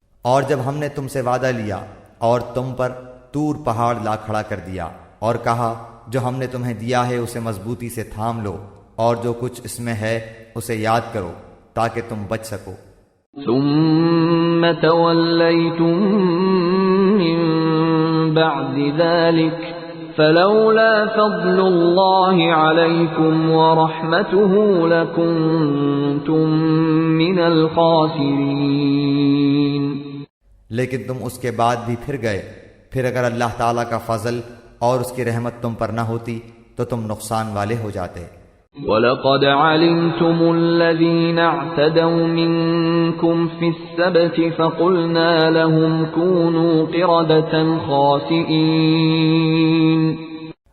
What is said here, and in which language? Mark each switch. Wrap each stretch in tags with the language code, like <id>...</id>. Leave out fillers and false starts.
<ur>اور جب ہم نے تم سے وعدہ لیا اور تم پر طور پہاڑ لا کھڑا کر دیا اور کہا جو ہم نے تمہیں دیا ہے اسے مضبوطی سے تھام لو، اور جو کچھ اس میں ہے اسے یاد کرو تاکہ تم بچ سکو۔</ur> <ar>ثم توليتم من بعد ذلك فلولا فضل الله عليكم ورحمته لكنتم من الخاسرين۔</ar> <ur>لیکن تم اس کے بعد بھی پھر گئے، پھر اگر اللہ تعالیٰ کا فضل اور اس کی رحمت تم پر نہ ہوتی تو تم نقصان والے ہو جاتے۔</ur> <ar>وَلَقَدْ عَلِمْتُمُ الَّذِينَ اعْتَدَوْا مِنكُمْ فِي السَّبْتِ فَقُلْنَا لَهُمْ كُونُوا قِرَدَةً خَاسِئِينَ۔</ar>